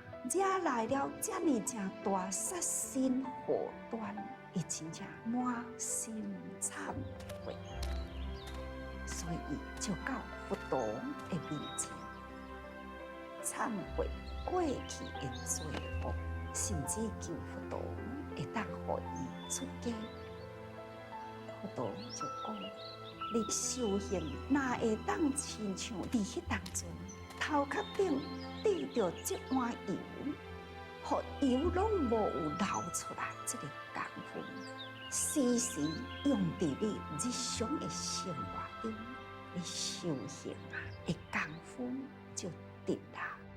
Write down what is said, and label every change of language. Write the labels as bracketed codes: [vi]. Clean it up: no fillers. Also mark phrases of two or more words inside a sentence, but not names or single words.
[nan] 惹来了这么正大杀身祸端，伊真正满心忏悔，所以伊就到佛陀的面前，忏悔过去的罪恶， 甚至求佛陀会当互伊出家。佛陀就讲： 你修行哪会当亲像伫迄当阵头壳顶滴着这碗油，互油拢无有流出来，这个功夫时时用伫你日常的生活中，你修行的功夫就得啦。